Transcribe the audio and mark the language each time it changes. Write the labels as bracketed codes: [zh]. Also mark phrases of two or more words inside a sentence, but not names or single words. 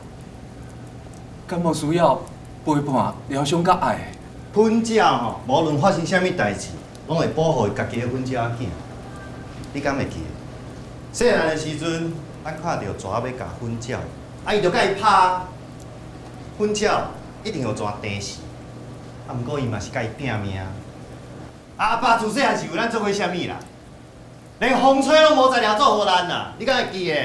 [nan] 敢无需要陪伴、疗伤甲爱？粉鸟吼，无论发生啥物代志，拢会保护伊家己的粉鸟仔囝。你敢会记？细汉的时阵，咱看到蛇要咬粉鸟，啊，伊就甲伊拍，粉鸟一定有蛇叮死。啊，毋过伊嘛是甲伊拼命。啊，阿爸自细汉是为咱做过啥物啦？连风吹拢无才调做互咱啦，你敢会记的？